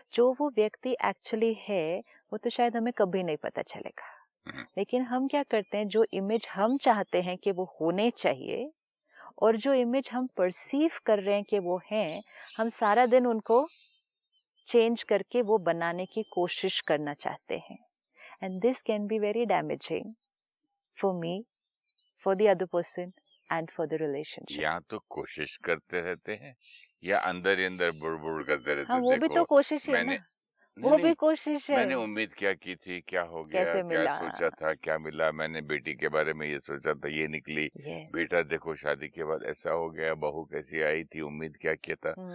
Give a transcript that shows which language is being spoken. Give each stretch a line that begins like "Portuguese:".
Hindi: जो वो व्यक्ति एक्चुअली है वो तो शायद हमें कभी नहीं पता चलेगा, लेकिन हम क्या करते हैं, जो इमेज हम चाहते हैं कि वो होने चाहिए और जो इमेज हम परसीव कर रहे हैं कि वो हैं, हम सारा दिन उनको चेंज करके वो बनाने की कोशिश करना चाहते हैं.
English: And this can be very damaging for me, for the other person and for the relationship.
Hindi: या तो कोशिश करते रहते हैं या अंदर ही अंदर बुड़बुड़ करते रहते हाँ, हैं। वो भी तो कोशिश ही है ना, वो भी कोशिश है। मैंने उम्मीद क्या की थी, क्या हो गया, कैसे क्या मिला? सोचा था, क्या मिला, मैंने बेटी के बारे में ये सोचा था, ये निकली।
English: Yes.
Hindi: बेटा देखो शादी के बाद ऐसा हो गया, बहू कैसी आई थी, उम्मीद क्या किया था।